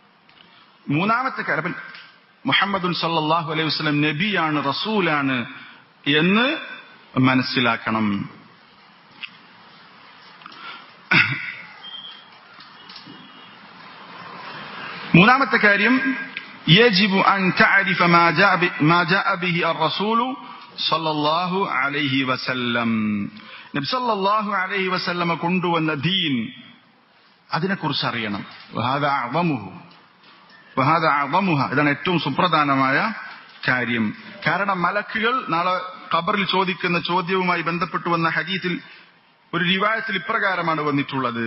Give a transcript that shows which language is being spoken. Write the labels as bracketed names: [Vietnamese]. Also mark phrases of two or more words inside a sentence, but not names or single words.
[Malayalam] മൂന്നാമത്തെ കാര്യം, [Arabic] محمد صلى الله عليه وسلم [Malayalam] നബിയാണ്, റസൂലാണ് എന്ന് മനസ്സിലാക്കണം. മൂന്നാമത്തെ കാര്യം [Arabic] يجب أن تعرف ما جاء به الرسول صلى الله عليه وسلم. [Malayalam] നബി [Arabic] صلى الله عليه وسلم [Malayalam] കൊണ്ടുവന്ന ദീൻ അതിനെക്കുറിച്ച് അറിയണം. ഇതാണ് ഏറ്റവും സുപ്രധാനമായ കാര്യം. കാരണം മലക്കുകൾ നാളെ ഖബറിൽ ചോദിക്കുന്ന ചോദ്യവുമായി ബന്ധപ്പെട്ടു വന്ന ഹദീസിൽ ഒരു റിവായത്തിൽ ഇപ്രകാരമാണ് വന്നിട്ടുള്ളത്.